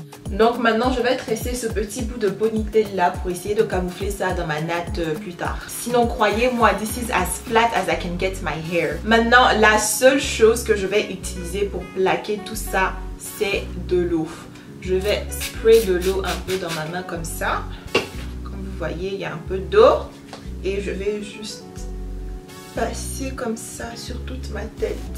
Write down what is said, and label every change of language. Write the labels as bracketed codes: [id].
[fr] Donc maintenant je vais tresser ce petit bout de ponytail là pour essayer de camoufler ça dans ma natte plus tard. [en] Sinon croyez-moi, this is as flat as I can get my hair. [fr] Maintenant la seule chose que je vais utiliser pour plaquer tout ça, c'est de l'eau. Je vais spray de l'eau un peu dans ma main comme ça. Comme vous voyez, il y a un peu d'eau. Et je vais juste passer comme ça sur toute ma tête.